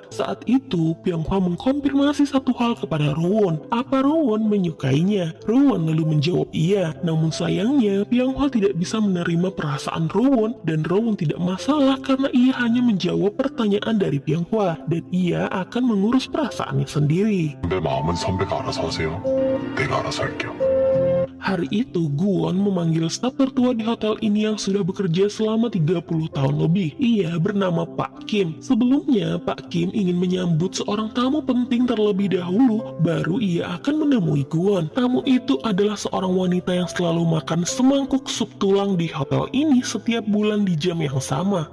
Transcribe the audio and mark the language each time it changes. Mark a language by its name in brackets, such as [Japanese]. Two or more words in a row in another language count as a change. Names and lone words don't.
[Indonesian] Saat itu, Pyonghwa mengkonfirmasi satu hal kepada Rowan. Apa Rowan menyukainya? Rowan lalu menjawab iya. Namun sayangnya, Pyonghwa tidak bisa menerima perasaan Rowan dan Rowan tidak masalah karena ia hanya menjawab pertanyaan dari Pyonghwa dan ia akan mengurus perasaannya sendiri. [Korean] 내 마음은 선배가 알아서 하세요. 내가 알아서 할게요. [Indonesian] Hari itu, Guwon memanggil staf tertua di hotel ini yang sudah bekerja selama 30 tahun lebih. Ia bernama Pak Kim. Sebelumnya, Pak Kim ingin menyambut seorang tamu penting terlebih dahulu, baru ia akan menemui Guwon. Tamu itu adalah seorang wanita yang selalu makan semangkuk sup tulang di hotel ini setiap bulan di jam yang sama.